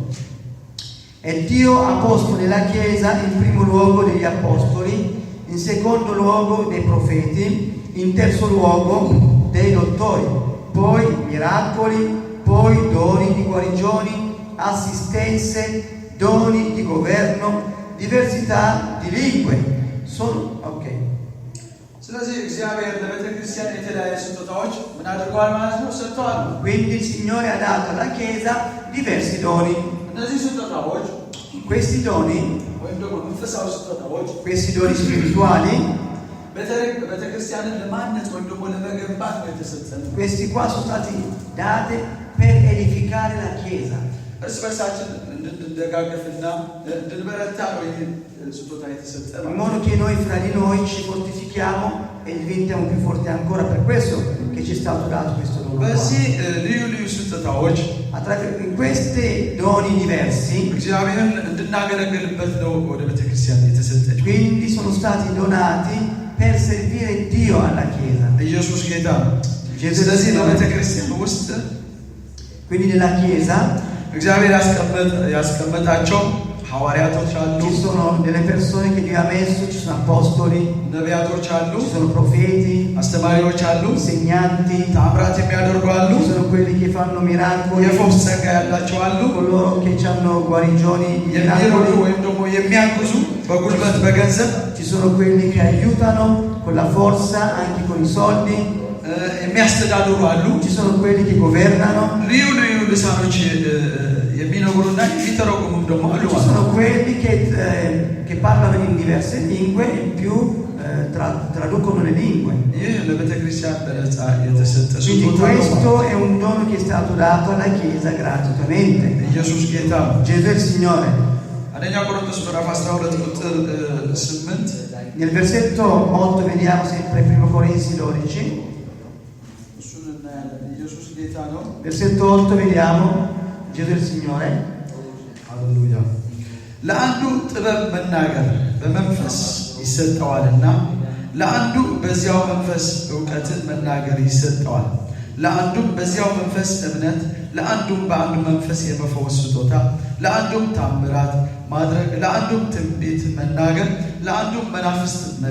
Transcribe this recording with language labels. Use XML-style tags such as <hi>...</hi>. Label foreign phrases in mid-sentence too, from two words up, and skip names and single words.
<it>E Dio ha posto nella Chiesa in primo luogo degli apostoli, in secondo luogo dei profeti, in terzo luogo dei dottori, poi miracoli, poi doni di guarigioni, assistenze, doni di governo, diversità di lingue. Sono ok.</it> <am>ስለዚህ እግዚአብሔር ለቤተ ክርስቲያን የተለያዩ ስጦታዎች ምን አድርገዋል ማለት ነው? ሰጥተዋል።</am> <it>Quindi il Signore ha dato alla Chiesa diversi doni.</it> <am>እነዚህ ስጦታዎች</am> <it>Questi doni,</it> <am>ወይም ደግሞ መንፈሳዊ ስጦታዎች</am> <it>questi doni spirituali,</it> <am>ቤተ ክርስቲያንን ለማነጽ ወይም ደግሞ ለመገንባት ነው የተሰጠን።</am> <it>questi qua sono stati dati per edificare la Chiesa.</it> <am>እርስ በርሳችን እንድንደጋገፍና እንድንበረታ ነው ይህ ስጦታ የተሰጠን።</am> <it>In modo che noi fra di noi ci fortifichiamo e diventiamo più forti ancora. Per questo che ci è stato dato questo dono.</it> <am>በዚህ ልዩ ልዩ ስጦታዎች</am> <it>In questi doni diversi,</it> <am>እግዚአብሔርን እንድናገለግልበት ነው ወደ ቤተ ክርስቲያን የተሰጠች።</am> <it>quindi sono stati donati per servire Dio alla Chiesa.</it> <am>ኢየሱስ ጌታ ነው። ስለዚህ በቤተ ክርስቲያን ውስጥ</am> <it>Quindi nella Chiesa</it> <am>እግዚአብሔር ያስቀመጣቸው ሐዋርያቶች አሉ፣</am> <it>ci sono delle persone che Dio ha messo, ci sono apostoli,</it> <am>ነቢያቶች አሉ፣</am> <it>ci sono profeti,</it> <am>አስተማሪዎች አሉ፣</am> <it>insegnanti,</it> <am>ታምራት የሚያደርጉ አሉ፣</am> <it>ci sono quelli che fanno miracoli,</it> <am>የፈውስ ጸጋ ያላቸው አሉ፣</am> <it>coloro che hanno guarigioni,</it> <am>የሚረዱ</am> <it>miracoli,</it> <am>ወይም ደግሞ የሚያግዙ በጉልበት በገንዘብ</am> <it>ci sono quelli che aiutano con la forza, anche con i soldi,</it> <am>የሚያስተዳድሩ አሉ፣</am> <it>ci sono quelli che governano,</it> <am>ልዩ ልዩ ልሳኖች የሚነግሩና የሚተረጉሙ ደግሞ አሉ።</am> <it>ci sono quelli che parlano in diverse lingue e in più traducono le lingue.</it> <am>ይህ ለቤተ ክርስቲያን በነፃ የተሰጠ</am> <it>Quindi</it> <am>ስጦታ ነው።</am> <it>questo è un dono che è stato dato alla Chiesa gratuitamente.</it> <am>ኢየሱስ ጌታ ነው።</am> <it>Gesù è il Signore.</it> <am>አንደኛ ቆሮንቶስ ምዕራፍ 12 ቁጥር 8</am> <it>Nel versetto 8 vediamo sempre 1 Corinzi 12.</it> <am>እሱን እናያለን። ኢየሱስ ጌታ ነው።</am> <it>Versetto 8 vediamo Gesù è il Signore.</it> <am>ሃሌሉያ። ለአንዱ ጥበብ መናገር በመንፈስ ይሰጠዋልና ለአንዱ በዚያው መንፈስ ዕውቀትን መናገር ይሰጠዋል፣ ለአንዱም በዚያው መንፈስ እምነት፣ ለአንዱም በአንዱ መንፈስ የመፈወስ ስጦታ፣ ለአንዱም ታምራት ማድረግ፣ ለአንዱም ትንቢት መናገር፣ ለአንዱም መናፍስት</am>